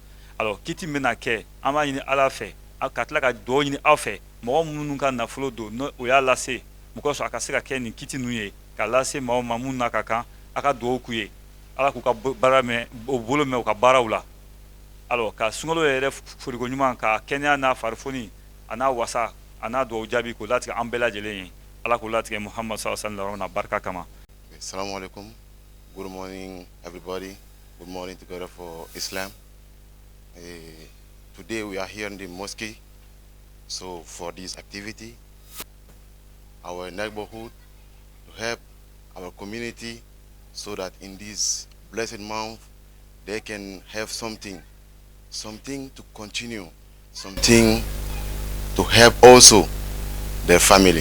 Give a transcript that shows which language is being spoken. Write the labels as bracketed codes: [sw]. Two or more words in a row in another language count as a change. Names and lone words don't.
[bm] Alors kiti min bɛna kɛ an b'a ɲini ala fɛ ka tila ka dugawu ɲini aw fɛ mɔgɔ minnu ka nafolo don n'o o y'a lase mɔgɔ sɔrɔ a ka se ka kɛ nin kiti ninnu ye ka lase maaw ma minnu n'a ka kan a ka dugawu k'u ye ala k'u ka baara mɛn o bolo mɛn u ka baaraw la. Alors ka sunkalo yɛrɛ foriko ɲuman ka kɛnɛya n'a farifoni a n'a wasa a n'a dugawu jaabi k'o latigɛ an bɛɛ lajɛlen ye ala k'u latigɛ Muhammad [ar] صلى الله عليه وسلم [bm] na barika kama. [ar] السلام عليكم. [en] Good morning, everybody. Good morning together for Islam. Today we are here in the mosque, so for this activity, our neighborhood, to help our community, so that in this blessed month they can have something to continue, something to help also their family.